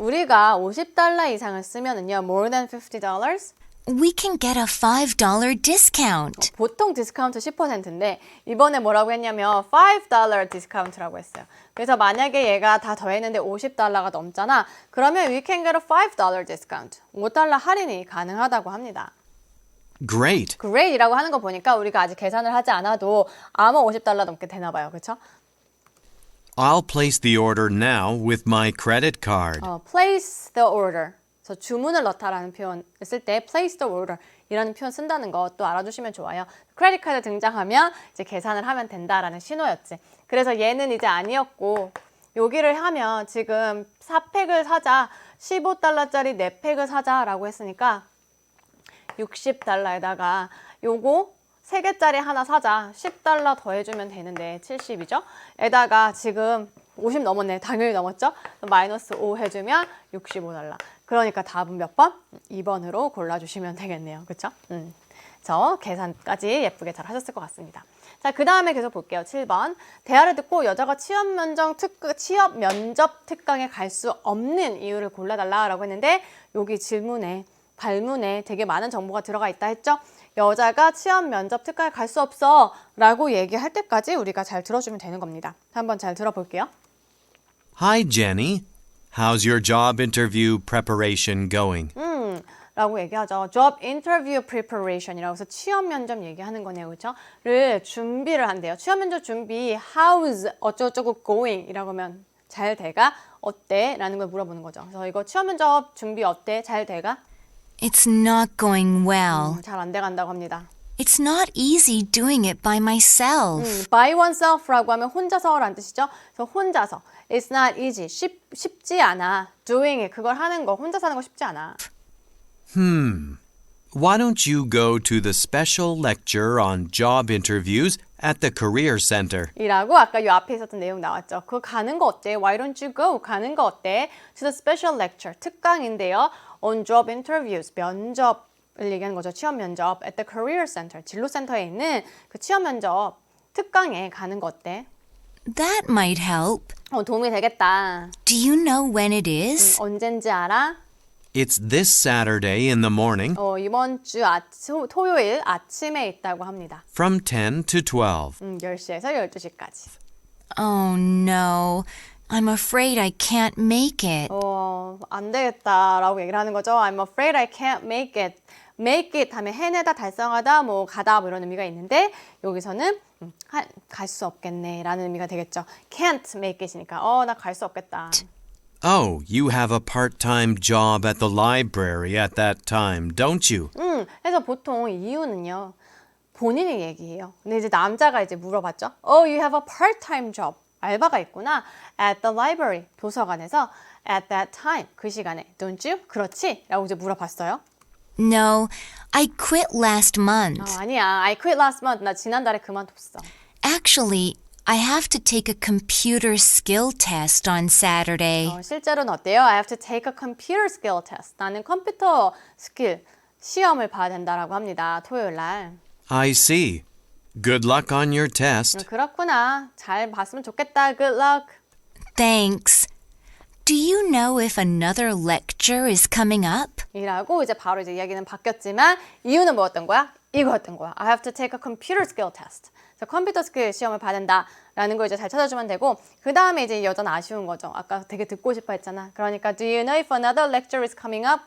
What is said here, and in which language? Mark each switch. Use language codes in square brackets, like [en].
[ko] 우리가 $50 이상을 쓰면은요. [en] more than $50, we can get a $5 discount. [ko] 보통 디스카운트 10%인데 이번에 뭐라고 했냐면 $5 디스카운트라고 했어요. 그래서 만약에 얘가 다 더했는데 $50가 넘잖아. [en] 그러면 we can get a $5 discount. [ko] $5 할인이 가능하다고 합니다. [en] Great. [ko] great이라고 하는 거 보니까 우리가 아직 계산을 하지 않아도 아마 $50 넘게 되나 봐요. 그렇죠? [en] I'll place the order now with my credit card. place the order. [ko] 그래서 주문을 넣다라는 표현 쓸 때 [en] place the order [ko] 이라는 표현 쓴다는 거 또 알아두시면 좋아요. 크레딧 카드 등장하면 이제 계산을 하면 된다라는 신호였지. 그래서 얘는 이제 아니었고 여기를 하면 지금 4팩을 사자, 15달러짜리 4팩을 사자라고 했으니까 60달러에다가 요거 3개짜리 하나 사자. 10달러 더해주면 되는데 70이죠? 에다가 지금 50 넘었네. 당연히 넘었죠? 마이너스 5 해주면 65달러. 그러니까 답은 몇 번? 2번으로 골라주시면 되겠네요. 그쵸? 저 계산까지 예쁘게 잘 하셨을 것 같습니다. 자, 그 다음에 계속 볼게요. 7번. 대화를 듣고 여자가 취업 면접 특강에 갈 수 없는 이유를 골라달라고 했는데 여기 질문에 발문에 되게 많은 정보가 들어가 있다 했죠? 여자가 취업 면접 특강에 갈 수 없어 라고 얘기할 때까지 우리가 잘 들어주면 되는 겁니다. 한번 잘 들어볼게요. [en] Hi, Jenny. How's your job interview preparation going? [ko] 라고 얘기하죠. [en] Job interview preparation [ko] 이라고 해서 취업 면접 얘기하는 거네요. 그렇죠? 를 준비를 한대요. 취업 면접 준비 how's 어쩌고저쩌고 going 이라고 하면 잘 돼가? 어때? 라는 걸 물어보는 거죠. 그래서 이거 취업 면접 준비 어때? 잘 돼가? [en] It's not going well. [ko] 잘 안 돼간다고 합니다. [en] It's not easy doing it by myself. [ko] by oneself라고 하면 혼자서라는 뜻이죠. 그래서 혼자서. [en] It's not easy. [ko] 쉽지 않아. [en] doing it. [ko] 그걸 하는 거. 혼자서 하는 거 쉽지 않아. [en] Why don't you go to the special lecture on job interviews at the Career Center? [ko] 이라고 아까 이 앞에 있었던 내용 나왔죠. 그거 가는 거 어때? [en] Why don't you go? [ko] 가는 거 어때? [en] To the special lecture. [ko] 특강인데요. [en] On job interviews. [ko] 면접을 얘기하는 거죠. 취업 면접. [en] At the Career Center. [ko] 진로센터에 있는 그 취업 면접 특강에 가는 거 어때? [en] That might help. [ko] 도움이 되겠다. [en] Do you know when it is? [ko] 언젠지 알아? [en] It's this Saturday in the morning [ko] 이번 주 토요일 아침에 있다고 합니다. [en] from 10 to 12. [ko] 10시에서 12시까지. [en] Oh no. I'm afraid I can't make it. [ko] 안 되겠다라고 얘기를 하는 거죠. [en] I'm afraid I can't make it. [ko] make it 하면 해내다, 달성하다, 뭐 가다 뭐 이런 의미가 있는데 여기서는 갈 수 없겠네 라는 의미가 되겠죠. [en] can't make it [ko] 이니까 나 갈 수 없겠다. [en] Oh, you have a part-time job at the library at that time, don't you? [ko] 그래서 보통 이유는요. 본인이 얘기해요. 근데 이제 남자가 이제 물어봤죠. [en] Oh, you have a part-time job. [ko] 알바가 있구나. [en] At the library. [ko] 도서관에서 [en] at that time. [ko] 그 시간에. [en] Don't you? [ko] 그렇지? 라고 이제 물어봤어요. [en] No, I quit last month. [ko] 아니야. [en] I quit last month. [ko] 나 지난달에 그만뒀어. [en] Actually, I have to take a computer skill test on Saturday. [ko] 실제로는 어때요? [en] I have to take a computer skill test. [ko] 나는 컴퓨터 스킬 시험을 봐야 된다라고 합니다. 토요일 날. [en] I see. Good luck on your test. [ko] 그렇구나. 잘 봤으면 좋겠다. [en] Good luck. Thanks. Do you know if another lecture is coming up? [ko] 이라고 이제 바로 이제 이야기는 바뀌었지만 이유는 뭐였던 거야? 이거였던 거야. [en] I have to take a computer skill test. [ko] 그래서 컴퓨터 스킬 시험을 봐야 된다라는 걸 이제 잘 찾아주면 되고 그 다음에 이제 여자는 아쉬운 거죠. 아까 되게 듣고 싶어 했잖아. [en] 그러니까 Do you know if another lecture is coming up?